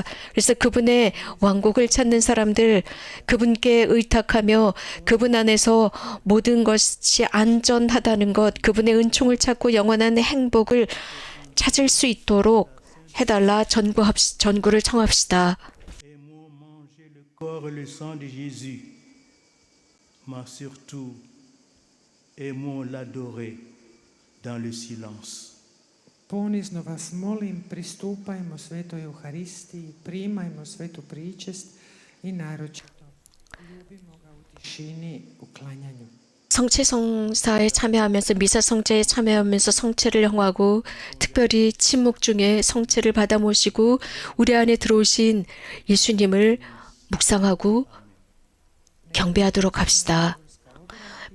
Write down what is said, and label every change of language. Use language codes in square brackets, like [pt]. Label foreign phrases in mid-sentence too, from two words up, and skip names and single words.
[ko] 그래서 그분의 왕국을 찾는 사람들, 그분께 의탁하며 그분 안에서 모든 것이 안전하다는 것, 그분의 은총을 찾고 영원한 행복을 찾을 수 있도록 해달라 전구를 청합시다. [fr] Aimons manger le corps et le sang de Jésus, mais surtout, aimons l'adorer dans le silence. [hr] ponizno vas molim, pristupajmo svetoj Euharistiji, primajmo svetu pričest i naročito ljubimo ga u tišini, u klanjanju. [ko] 성체 성사에 참여하면서 미사 성제에 참여하면서 성체를 형하고 특별히 침묵 중에 성체를 받아 모시고 우리 안에 들어오신 예수님을 묵상하고 경배하도록 합시다.